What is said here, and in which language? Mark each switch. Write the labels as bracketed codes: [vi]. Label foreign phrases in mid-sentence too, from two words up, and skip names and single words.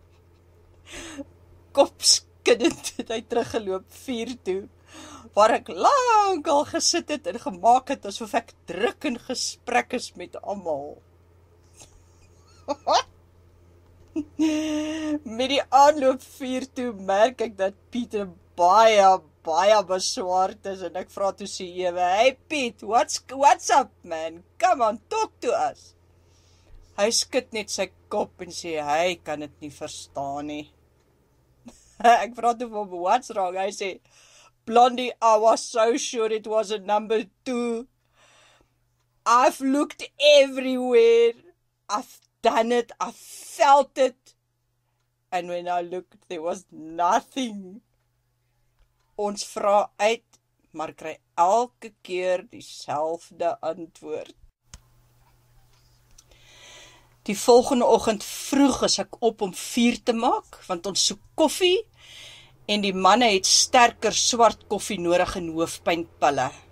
[af] Kopskiddend het hy teruggeloop vuur toe, waar ek lank al gesit het en gemaak het asof ek druk in gesprek is met almal. Met die aanloop vuur toe merk ek dat Pieter baie beswaard is en ek vra toe sê ewe, hey Piet, [en] what's up man, come on, talk to us. [af] Hy skud net sy kop en sê, hy kan dit nie verstaan nie. Ek vra toe vir hom, [en] what's wrong? [af] Hy sê, Blondie, [en] I was so sure it was a number 2. I've looked everywhere. I've done it, I felt it. And when I looked, there was nothing. [af] Ons vra uit, maar kry elke keer dieselfde antwoord. Die volgende oggend vroeg is ek op om vuur te maak, want ons soek koffie, en die manne het sterker swart koffie nodig en hoofpynpille.